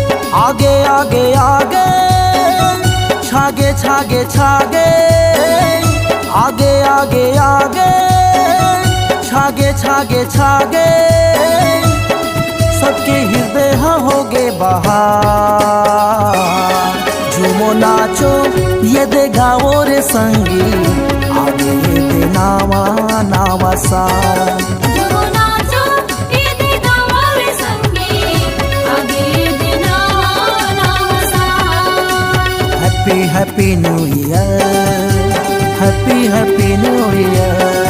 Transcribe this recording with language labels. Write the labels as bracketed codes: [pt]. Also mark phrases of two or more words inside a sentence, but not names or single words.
[hne] आगे आगे आगे छागे छागे छागे आगे आगे आगे छागे छागे छागे सबके हृदय होगे बहार। झूमो नाचो ये दे गाओ रे संगी आगे ये दे नावा नावा सा। [en] Happy Happy New Year, Happy Happy New Year,